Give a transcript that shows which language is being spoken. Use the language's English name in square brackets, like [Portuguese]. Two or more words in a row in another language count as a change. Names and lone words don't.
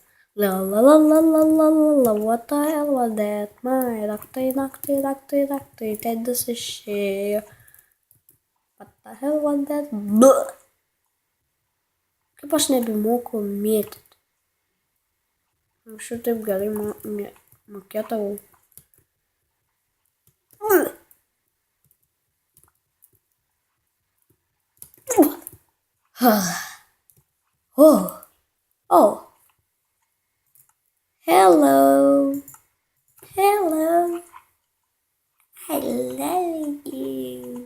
[English] What the hell was that? [Lithuanian] Naktai, Tedis išėjo. [English] What the hell was that? [Lithuanian] Kaip aš nebemoku mėtyti. Anksčiau taip gerai mokėdavau. [English] Oh. Hello. I love you.